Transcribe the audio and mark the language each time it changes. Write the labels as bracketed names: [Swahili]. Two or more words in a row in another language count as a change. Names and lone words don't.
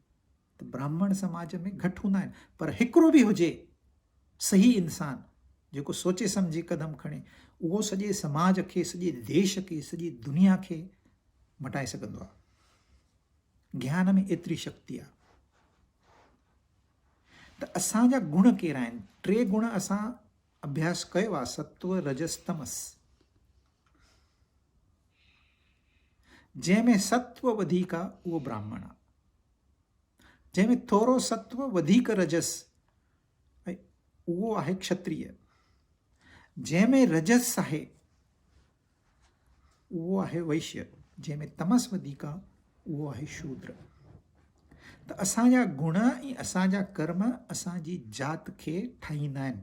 [Sindhi] त ब्राह्मण समाज में घटि हूंदा आहिनि, पर हिकिड़ो बि हुजे सही इंसान जेको सोचे सम्झी क़दम खणे, उहो सॼे समाज खे, सॼे देश खे, सॼी दुनिया खे मटाए सघंदो आहे. ज्ञान में एतिरी शक्ति आहे. त असांजा गुण कहिड़ा आहिनि? 3 गुण असां अभ्यास कयो आहे: सत्व, रजस, तमस. जंहिंमें सत्व वधीक आहे उहो ब्राह्मण आहे. जंहिंमें थोरो सत्व वधीक रजस ऐं उहो आहे क्षत्रिय. जंहिंमें रजस आहे उहो आहे वैश्य. जंहिंमें तमस वधीक आहे उहो आहे शूद्र. त असांजा गुण ऐं असांजा कर्म असांजी जात खे ठाहींदा आहिनि.